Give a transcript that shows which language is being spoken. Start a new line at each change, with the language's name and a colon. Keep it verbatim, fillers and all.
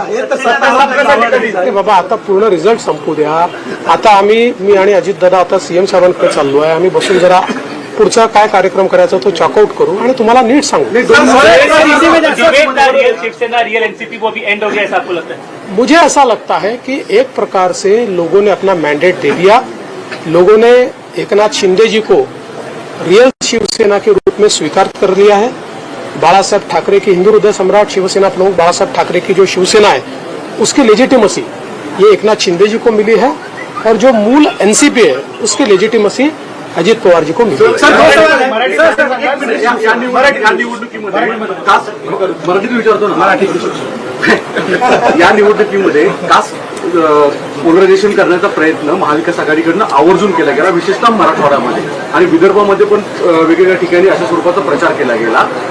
Marathi: अरे बाबा आता पूर्ण रिझल्ट संपू द्या. आता आम्ही मी आणि अजित दादा आता सीएम साहेबांकडे चाललो आहे. आम्ही बसून जरा पुढचा काय कार्यक्रम करायचा तो चॉकआउट करू आणि तुम्हाला नीट सांगू.
Hindi: रियल शिवसेना रियल एनसीपी वो भी एंड हो गया ऐसा आपको लगता है? मुझे ऐसा लगता है कि एक प्रकार से लोगों ने अपना मैंडेट दे दिया. लोगों ने एकनाथ शिंदे जी को रियल शिवसेना के रूप में स्वीकार कर लिया है. बाला साहब ठाकरे की हिंदू हृदय सम्राट शिवसेना प्रमुख बाला साहब ठाकरे की जो शिवसेना है उसकी लेजिटिमसी ये एकनाथ शिंदे जी को मिली है और जो मूल एनसीपी है उसकी लेजिटिमसी अजित पवार जी को मिली है.
Marathi: निवडणुकीमध्ये कास मराठीत विचारतो ना मराठीत या निवडणुकीमध्ये कास पोलरायझेशन करण्याचा प्रयत्न महाविकास आघाडीकडनं आवर्जून केला गेला, विशेषतः मराठवाड्यामध्ये आणि विदर्भामध्ये पण अ, वेगवेगळ्या ठिकाणी अशा स्वरूपाचा प्रचार केला गेला.